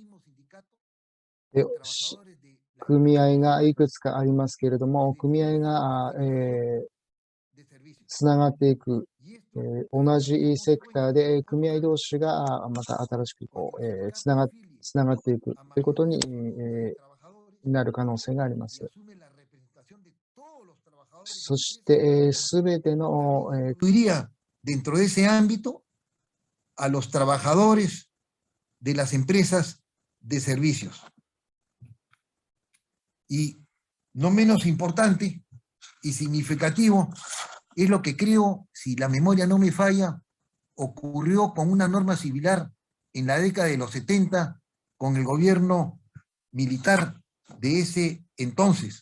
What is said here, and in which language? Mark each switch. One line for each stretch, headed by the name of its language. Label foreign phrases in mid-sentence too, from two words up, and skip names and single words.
Japanese: 組合がいくつかありますけれども、組合が、つながっていく、同じセクターで組合同士がまた新しくつながっていくということに、なる可能性があります。そして、すべての、
Spanish: Iría dentro de ese ámbito a los trabajadores de las empresas de servicios. Y no menos importante y significativo es lo que creo, si la memoria no me falla, ocurrió con una norma similar en la década de los 70 con el gobierno militar de ese entonces.